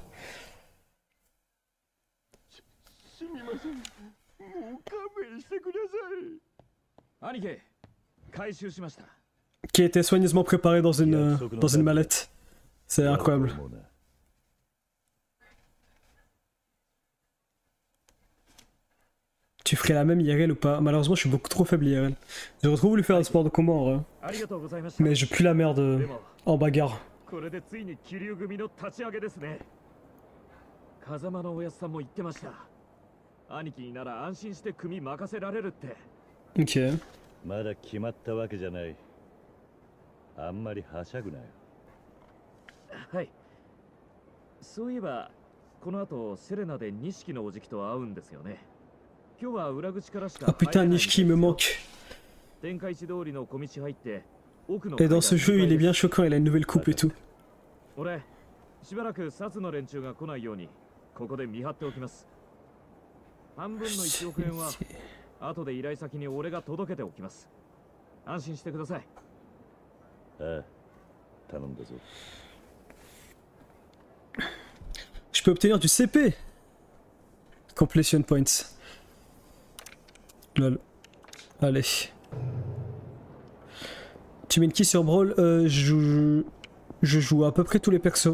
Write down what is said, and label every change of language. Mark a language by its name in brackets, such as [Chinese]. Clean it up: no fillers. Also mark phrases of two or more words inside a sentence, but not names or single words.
[French] Qui a été soigneusement préparé dans une mallette. C'est incroyable. Tu ferais la même IRL ou pas? Malheureusement je suis beaucoup trop faible IRL. J'aurais trop voulu faire un sport de combat en vrai. Mais je pue la merde en bagarre. Ok. [Japanese] まだ決まったわけじゃない。あんまりはしゃぐなよ。はい。そういえばこの後セレナで錦のおじきと会うんですよね。今日は裏口からしか。 [French] Ah putain, Nishiki me manque. Et dans ce jeu, il est bien choquant, il a une nouvelle coupe et tout. [Japanese] 俺、しばらくサツの連中が来ないようにここで見張っておきます。半分の1億円は後で依頼先に俺が届けておきます。安心してください。ああ、 頼んだぞ。 [French] Je peux obtenir du CP. [English] Completion points. Lol. [French] Allez. Tu mets une qui sur Brawl? Je joue à peu près tous les persos.